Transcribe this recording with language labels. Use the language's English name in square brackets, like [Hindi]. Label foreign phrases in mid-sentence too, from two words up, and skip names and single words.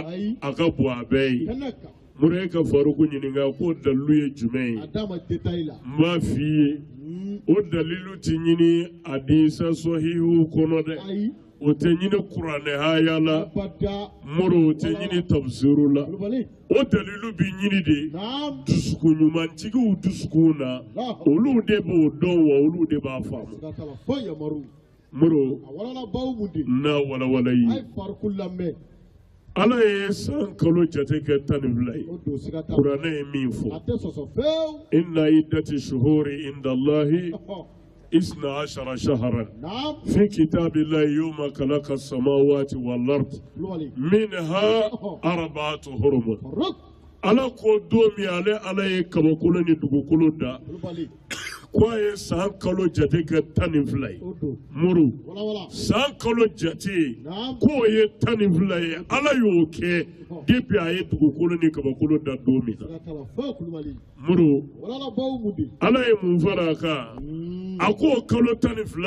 [Bambara] a ka bon a bɛɛ ye muru ye ka faruku ɲininka ko dalilu ye jumɛn ye n b'a f'i ye o dalilu ti ɲini hadisa sɔhihu kɔnɔ dɛ o tɛ ɲini kuranɛ haya la muru o tɛ ɲini tafsiru la o dalilu bi ɲini de dusukun ɲumantigiw dusukun na olu de b'o dɔn wa olu de b'a faamu muru na walawala yi ala ye san kalo jate kɛ 12 ye kuranɛ ye min fɔ [Arabic] إن عدة الشهور عند الله 12 شهرا في كتاب الله يوم خلق السماوات والأرض منها 4 حرم [Bambara] ala ko do mi ala ye kabakolo ni dugukolo da ko a ye san kalo jate kɛ 12 ye muru san kalo jate ko ye 12 ye ala y'o kɛ depuis a ye dugukolo ni kabakolo da don min na muru ala ye mun fara a kan a ko kalo 12